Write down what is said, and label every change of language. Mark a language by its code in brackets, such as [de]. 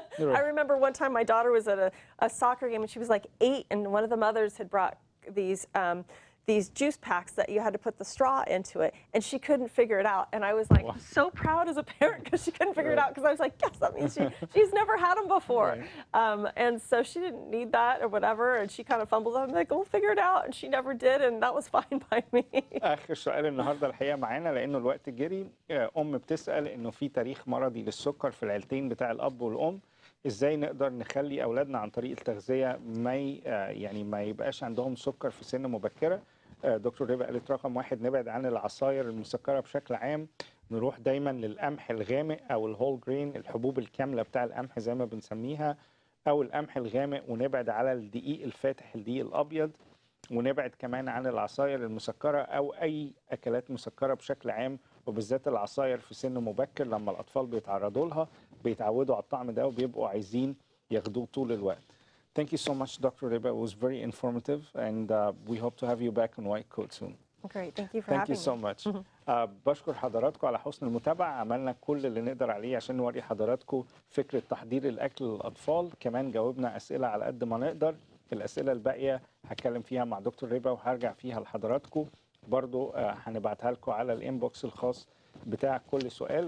[en] I remember one time my daughter was at a soccer game and she was like 8, and one of the mothers had brought these juice packs that you had to put the straw into it, and she couldn't figure it out. And I was like so proud as a parent because she couldn't figure it out, because I was like, yes, that means she's never had them before. And so she didn't need that or whatever, and she kind of fumbled. I'm like, we'll figure it out, and she never did, and that was fine by me. [ar] اخر سؤال النهارده الحقيقه معانا لانه الوقت جري. بتسال انه في تاريخ مرضي للسكر في العيلتين بتاع الاب والام، ازاي نقدر نخلي اولادنا عن طريق التغذيه ما يبقاش عندهم سكر في سن مبكره. دكتور ربا قالت رقم 1 نبعد عن العصاير المسكره بشكل عام، نروح دايما للقمح الغامق او الهول جرين، الحبوب الكامله بتاع القمح زي ما بنسميها، او القمح الغامق، ونبعد على الدقيق الفاتح، الدقيق الابيض، ونبعد كمان عن العصاير المسكره او اي اكلات مسكره بشكل عام، وبالذات العصاير في سن مبكر لما الاطفال بيتعرضوا لها بيتعودوا على الطعم ده وبيبقوا عايزين ياخدوه طول الوقت. [en] Thank you so much, Dr. Riba. It was very informative, and we hope to have you back on White Coat soon. Great, thank you for Thank having you so me. much. [ar] بشكر حضراتكم على حسن المتابعة. عملنا كل اللي نقدر عليه عشان نوري حضراتكم فكرة تحضير الأكل للأطفال. كمان جاوبنا أسئلة على قد ما نقدر. الأسئلة الباقية هتكلم فيها مع دكتور ريبا وهرجع فيها لحضراتكم. برضو هنبعتها لكم على الانبوكس الخاص بتاع كل سؤال.